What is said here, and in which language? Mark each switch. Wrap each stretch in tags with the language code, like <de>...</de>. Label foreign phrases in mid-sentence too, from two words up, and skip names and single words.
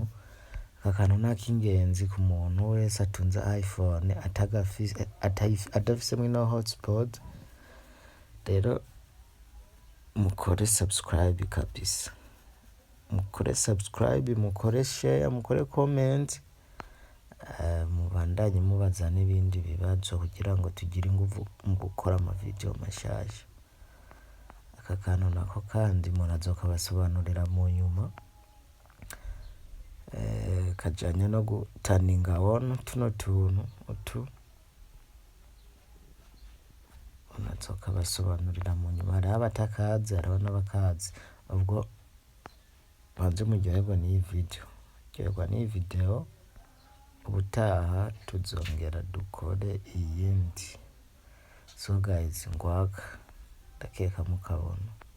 <rn>Aka kantu n'akingenzi ku muntu wese atunze iPhone adafise ino hotspot. Rero mukore subscribe kabisa, mukore subscribe, mukore share, mukore comment, mubandanye mubaza n'ibindi bibazo kugira ngo tugire inguvu mu gukora amavideo mashasha. Aka kantu nako kandi murazokabasobanurira mu nyuma, kajanye no gutaninga on tuno tuntu nazokabasobanurira mu nyuma. Hariho abatakazi, hariho n'abakazi, ubwo banze muryoherwa n'iyi video, ryoherwa n'iyi video, ubutaha tuzongera dukore iyindi.</rn> <en>So guys,</en> <rn>ngwaka ndakeka mukabona.</rn>